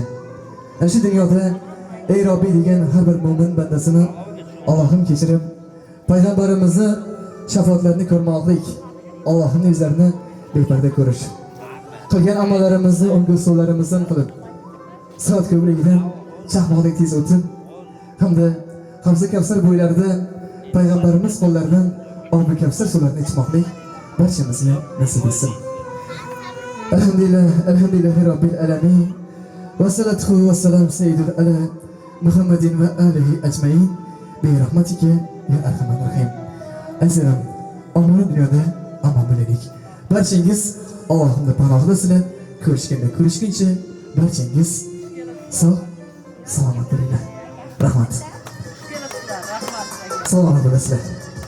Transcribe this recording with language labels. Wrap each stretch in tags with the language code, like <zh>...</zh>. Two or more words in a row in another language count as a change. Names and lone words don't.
<uz>Ana shu dunyoda ey Robbi degan har bir mo'min bandasini Allohim kechirib, payg'ambarimizni shafoatlarini ko'rmoqlik, Allohning yuzlarini beparda ko'rish. Qilgan amallarimizni o'ngu suvlarimizdan qilib, soat ko'pligidan chaqmoqdek tez o'tib, hamda Havza Kavsar bo'ylarida payg'ambarimiz qo'llaridan obi Kavsar suvlarini ichmoqlik barchamizga nasib etsin.</uz> <ar>الحمد لله رب العالمين والصلاة والسلام سيد على محمد وآله أجمعين. برحمتك يا أرحم الرحيم.</ar> <uz>Azizim, omon dunyoda omon bo'laylik. Barchangiz Allohning panohida sizlar ko'rishguncha barchangiz sog' salomat bo'linglar. Rahmat. Salomat bo'lasizlar.</uz>